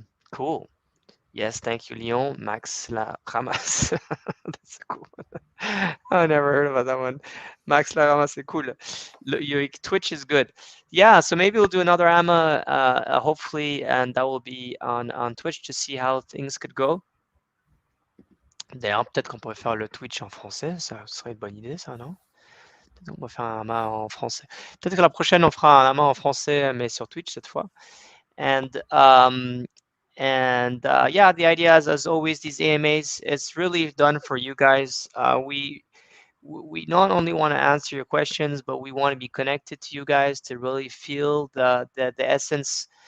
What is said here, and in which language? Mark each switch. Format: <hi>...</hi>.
<en>Cool. Yes, thank you, Leon. Max La Ramas. That's cool. I never heard about that one. Max La Ramas is cool. Your Twitch is good. Yeah, so maybe we'll do another AMA, hopefully, and that will be on Twitch to see how things could go.</en> <fr>D'ailleurs, peut-être qu'on pourrait faire le Twitch en français, ça serait une bonne idée, ça, non? Peut-être qu'on va faire un AMA en français. Peut-être que la prochaine, on fera un AMA en français, mais sur Twitch cette fois.</fr> <en>And yeah, the idea is, as always, these AMAs, it's really done for you guys. We not only want to answer your questions, but we want to be connected to you guys to really feel the essence.</en>